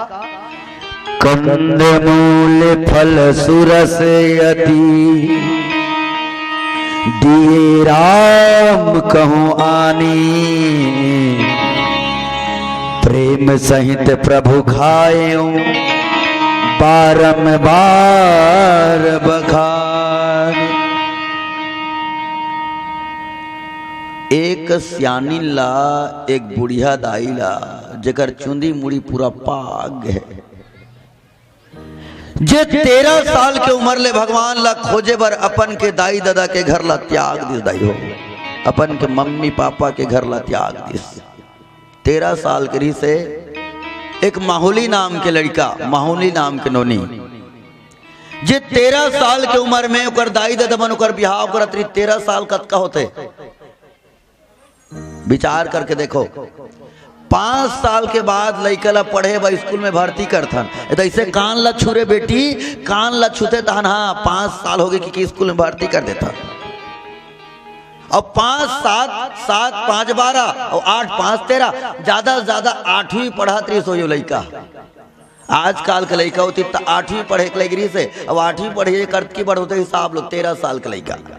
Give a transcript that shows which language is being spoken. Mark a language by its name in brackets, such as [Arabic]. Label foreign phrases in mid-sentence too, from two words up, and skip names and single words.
[Awadhi] कंदमूल फल सुरस यति दिए राम कहूँ आनी प्रेम सहित प्रभु खाएं बारंबार बखान। [Chhattisgarhi] एक सियानी ला एक बुढ़िया दाई ला जेकर चुंदी मुड़ी पूरा पाग है। जे 13 साल के उम्र ले भगवान ला खोजे बर अपन के दाई दादा के घर ला त्याग दिस दाई हो, अपन के मम्मी पापा के घर ला त्याग दिस। 13 साल के रही से एक माहौली नाम के लड़का, माहौली नाम के नोनी, जे 13 साल के उम्र में उकर दाई दादा मन उकर बिहाव करत रही। 13 साल कतका होते विचार करके देखो। 5 साल के बाद लड़का ला पढ़े व स्कूल में भर्ती करथन। ऐसे कान ला छुरे बेटी, कान ला छूते तहन हाँ 5 साल हो गए कि स्कूल में भर्ती कर देता। अब 5 7 5 12 और 8 5 13 ज्यादा से ज्यादा 8वीं पढ़ा 30 हो लड़का। आजकल के लड़का होती 8वीं पढ़े के लगी से, अब 8वीं पढ़े करत की बड़ होते हिसाब लो 13 साल के लड़का।